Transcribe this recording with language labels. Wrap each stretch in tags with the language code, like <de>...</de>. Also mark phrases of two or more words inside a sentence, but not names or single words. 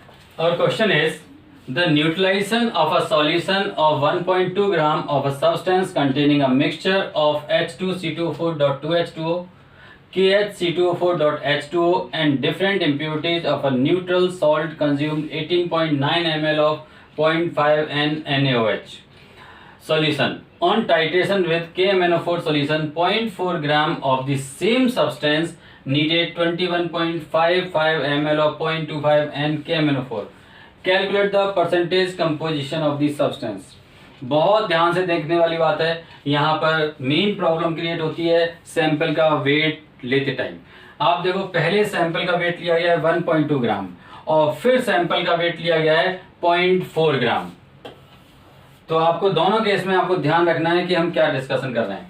<en>Our question is the neutralization of a solution of 1.2 gram of a substance containing a mixture of H2C2O4.2H2O, KHC2O4.H2O and different impurities of a neutral salt consumed 18.9 ml of 0.5 N NaOH. Solution. On titration with KMnO4 solution, 0.4 gram of the same substance needed 21.55 ml of 0.25 N KMnO4. Calculate the percentage composition of the substance.</en> <hi>बहुत ध्यान से देखने वाली बात है। यहाँ पर</hi> <en>main problem create</en> <hi>होती है सैंपल का वेट लेते टाइम। आप देखो, पहले सैंपल का वेट लिया गया है 1.2 ग्राम और फिर सैंपल का वेट लिया गया है 0.4 ग्राम। तो आपको दोनों केस में आपको ध्यान रखना है कि हम क्या डिस्कशन कर रहे हैं।</hi>